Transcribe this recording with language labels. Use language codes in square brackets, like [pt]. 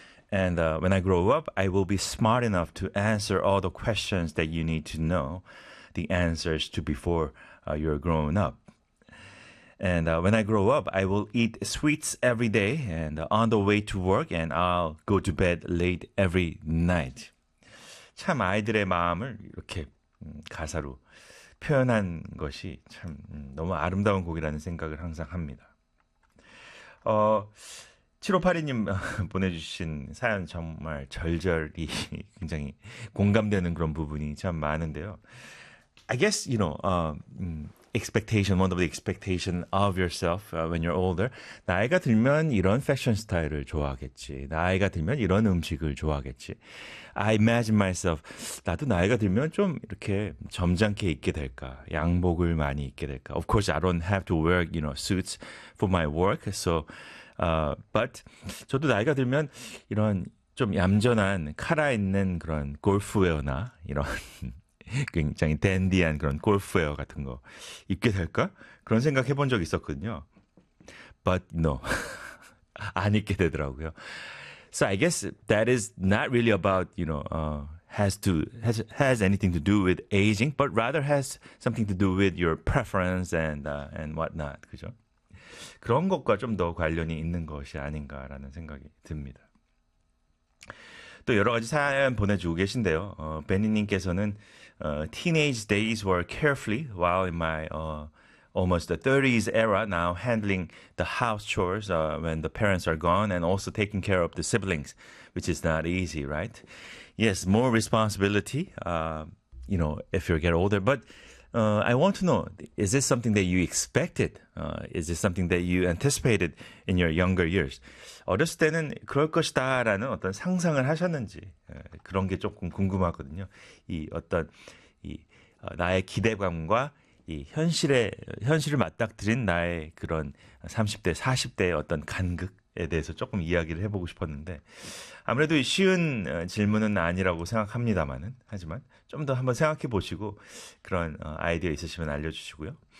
[en] And when I grow up, I will be smart enough to answer all the questions that you need to know the answers to before you're grown up. And when I grow up, I will eat sweets every day and on the way to work, and I'll go to bed late every night. [ko] 참 아이들의 마음을 이렇게 가사로 표현한 것이 참 너무 아름다운 곡이라는 생각을 항상 합니다. 7582님 보내주신 사연 정말 절절히 굉장히 공감되는 그런 부분이 참 많은데요. [en] I guess, you know, expectation, one of the expectation of yourself when you're older. [ko] 나이가 들면 이런 패션 스타일을 좋아하겠지. 나이가 들면 이런 음식을 좋아하겠지. [en] I imagine myself. [ko] 나도 나이가 들면 좀 이렇게 점잖게 입게 될까. 양복을 많이 입게 될까. [en] Of course, I don't have to wear, you know, suits for my work. So, but [ko] 저도 나이가 들면 이런 좀 얌전한 카라 있는 그런 골프웨어나 이런 굉장히 댄디한 그런 골프웨어 같은 거 입게 될까? 그런 생각 해본 적 있었거든요. [en] But no, [ko] 안 입게 되더라고요. [en] So I guess that is not really about, you know, has anything to do with aging, but rather has something to do with your preference and whatnot, [ko] 그죠? 그런 것과 좀 더 관련이 있는 것이 아닌가라는 생각이 듭니다. 또 여러 가지 사연 보내주고 계신데요. [en] 베니님께서는 teenage days were carefully while in my almost the 30s era now handling the house chores when the parents are gone and also taking care of the siblings, which is not easy, right? Yes, more responsibility, you know, if you get older. But I want to know, is this something that you expected? Is this something that you anticipated in your younger years? [ko] 어렸을 때는 그럴 것이다라는 어떤 상상을 하셨는지 그런 게 조금 궁금하거든요. 이 어떤 이 나의 기대감과 이 현실을 맞닥뜨린 나의 그런 30대, 40대의 어떤 간극에 대해서 조금 이야기를 해보고 싶었는데 아무래도 쉬운 질문은 아니라고 생각합니다만은 하지만 좀 더 한번 생각해 보시고 그런 아이디어 있으시면 알려주시고요.